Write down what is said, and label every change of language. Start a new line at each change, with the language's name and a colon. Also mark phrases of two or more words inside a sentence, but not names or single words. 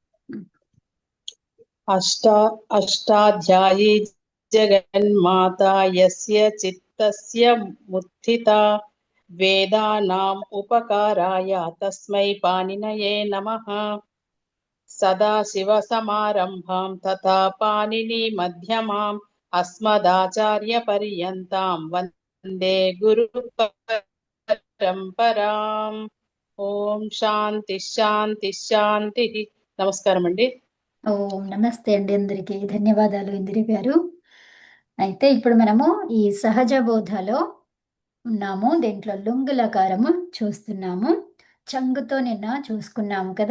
Sanskrit: अष्टाध्यायी जगन्माता यस्य चित्तस्य मुत्थिता वेदानाम् उपकाराय तस्मै पाणिनये नमः। सदाशिवसमारम्भां तथा पाणिनिमध्यमाम् अस्मदाचार्यपर्यन्तां वन्दे गुरुपरम्पराम्। ఓం శాంతి శాంతి శాంతి.
Telugu: నమస్కారం అండి. ఓం నమస్తే అండి. అందరికీ ధన్యవాదాలు ఇందిరి గారు. అయితే ఇప్పుడు మనము ఈ సహజ బోధలో ఉన్నాము. దీంట్లో లుంగులకారము చూస్తున్నాము. చంగుతో నిన్న చూసుకున్నాము కదా.